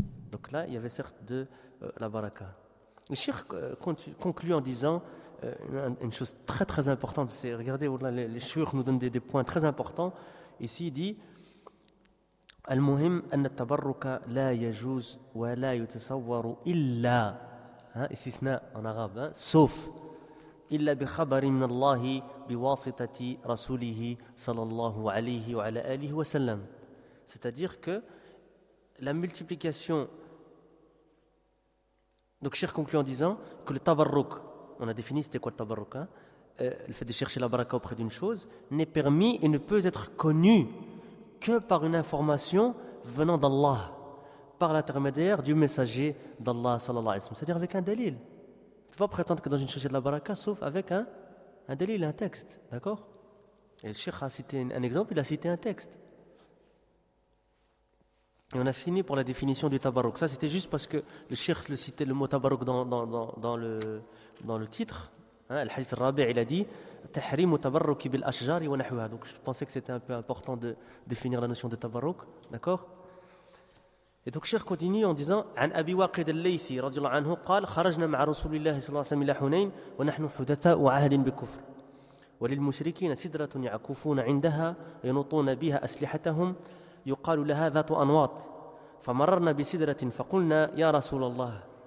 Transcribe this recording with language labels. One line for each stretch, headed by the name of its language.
French: Donc là, il y avait certes de la baraka. Le cheikh conclut en disant une chose très très importante. C'est, regardez, les cheikhs nous donnent des points très importants. Ici, il dit
Arabic: المهم أن التبرك لا يجوز ولا يتصور إلا استثناء
French: en arabe hein, sauf
Arabic: إلا بخبر من الله بواسطة رسوله صلى الله عليه وعلى آله وسلم.
French: C'est-à-dire que la multiplication, donc Cheikh conclut en disant que le tabarruk, on a défini c'était quoi le tabarruk hein, le fait de chercher la baraka auprès d'une chose, n'est permis et ne peut être connu que par une information venant d'Allah, par l'intermédiaire du messager d'Allah, sallallahu alayhi wa sallam. C'est-à-dire avec un dalil. Tu ne peux pas prétendre que dans une chercher de la baraka, sauf avec un dalil, un texte. D'accord ? Et le cheikh a cité un exemple, il a cité un texte. Et on a fini pour la définition du tabarouk. Ça, c'était juste parce que le cheikh le citait le mot tabarouk dans le titre. Hein, le hadith al-Rabi', il a dit
Arabic: تحريم تبرك بالأشجار ونحوها.
French: Donc je pensais que c'était un peu important de définir la notion de tabarruk, d'accord. Et donc Cheikh continue en disant
Arabic: عن أبي واقد الليثي رضي الله عنه قال خرجنا مع رسول الله صلى الله عليه وسلم إلى حنين ونحن حدثاء عهد بكفر وللمشركين سدرة يعكفون عندها ينطون بها أسلحتهم يقال لها ذات أنواط فمررنا بسدرة فقلنا يا رسول الله